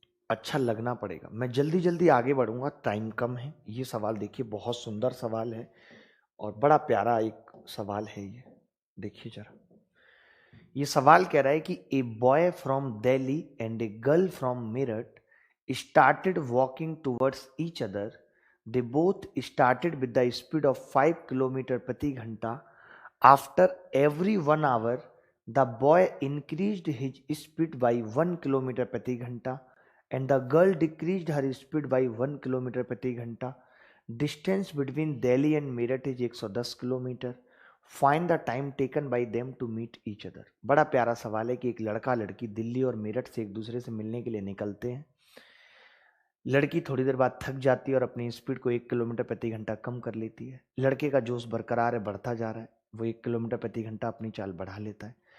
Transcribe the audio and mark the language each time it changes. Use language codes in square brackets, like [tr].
[hi] अच्छा लगना पड़ेगा। मैं जल्दी जल्दी आगे बढ़ूंगा, टाइम कम है। ये सवाल देखिए, बहुत सुंदर सवाल है और बड़ा प्यारा एक सवाल है ये। देखिए जरा, ये सवाल कह रहा है कि [en] A boy from Delhi and a girl from Meerut started walking towards each other. They both started with the speed of 5 km [hi] प्रति घंटा. [en] After every 1 hour, the boy increased his speed by 1 km [hi] प्रति घंटा [en] and the girl decreased her speed by 1 km प्रति घंटा. Distance between Delhi and Meerut is 110 kilometre. Find the time taken by them to meet each other. [hi] बड़ा प्यारा सवाल है कि एक लड़का लड़की दिल्ली और मेरठ से एक दूसरे से मिलने के लिए निकलते हैं। लड़की थोड़ी देर बाद थक जाती है और अपनी स्पीड को 1 किलोमीटर प्रति घंटा कम कर लेती है। लड़के का जोश बरकरार है, बढ़ता जा रहा है, वो 1 किलोमीटर प्रति घंटा अपनी चाल बढ़ा लेता है।